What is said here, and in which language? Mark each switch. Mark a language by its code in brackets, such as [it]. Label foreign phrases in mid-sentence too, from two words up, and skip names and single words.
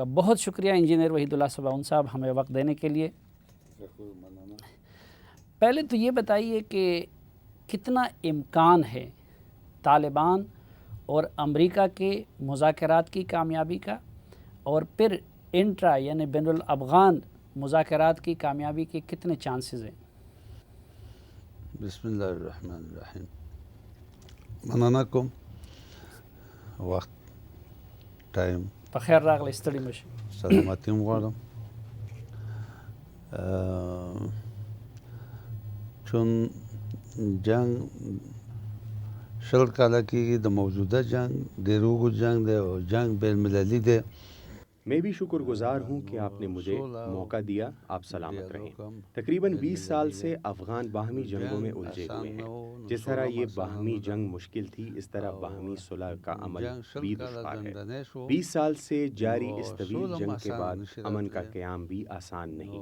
[ur] بہت شکریہ انجینئر وحید اللہ صباؤن صاحب، ہمیں وقت دینے کے لیے. پہلے تو یہ بتائیے کہ کتنا امکان ہے طالبان اور امریکہ کے مذاکرات کی کامیابی کا، اور پھر انٹرا یعنی بین الافغان مذاکرات کی کامیابی کے کتنے چانسز ہیں؟ [ar] بسم اللہ الرحمن الرحیم. [ps] مننه کوم وخت ټایم په خیر راغلی، ستړي مشي. سلامتی هم غواړم. چون جنگ شل کاله کېږي د موجوده جنگ ډېر اوږد جنگ دی او جنگ بین المللي دی. [ur] میں بھی شکر گزار ہوں کہ آپ نے مجھے موقع دیا. آپ سلامت رہیں. تقریباً 20 سال سے افغان باہمی جنگوں میں الجھے ہوئے ہیں. جس طرح یہ باہمی جنگ مشکل تھی، اس طرح باہمی صلح کا عمل بھی دشوار ہے. 20 سال سے جاری اس طویل جنگ کے بعد امن کا قیام بھی آسان نہیں.